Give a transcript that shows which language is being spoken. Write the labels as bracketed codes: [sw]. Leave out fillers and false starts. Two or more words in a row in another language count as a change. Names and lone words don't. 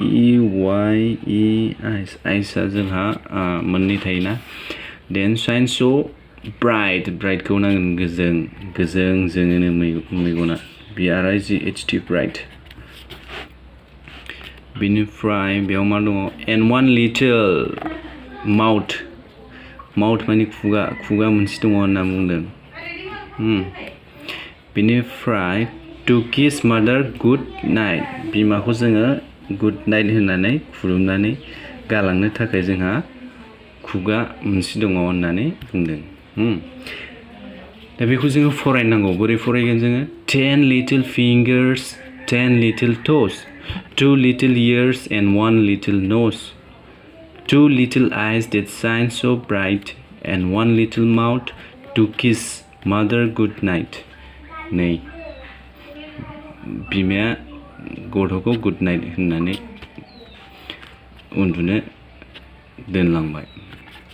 [brx] eyes आ जोंहा मोननै थायोना [en] then shine so bright [brx] खौ नांगोन गोजों जोङो मेगना BRIGHT bright बेनिफ्राय बेयाव मा दङ [en] and 1 little mouth [brx] माने खुगा मोनसे दङ होनना बुंदों बेनिफ्राय [en] to kiss mother good night [brx] बिमाखौ जोङो good night होननानै खुलुमनानै गालांनो थाखाय जोंहा खुगा मोनसे दङ होननानै बुंदों दा बेखौ जोङो फरायनांगौ बोरै फरायगोन जोङो [en] 10 little fingers 10 little toes 2 little ears and 1 little nose 2 little eyes that shine so bright and 1 little mouth to kiss mother good night [brx] नै बिमाया गथ'खौ [en] good night [brx] होननानै उन्दुनो दोनलांबाय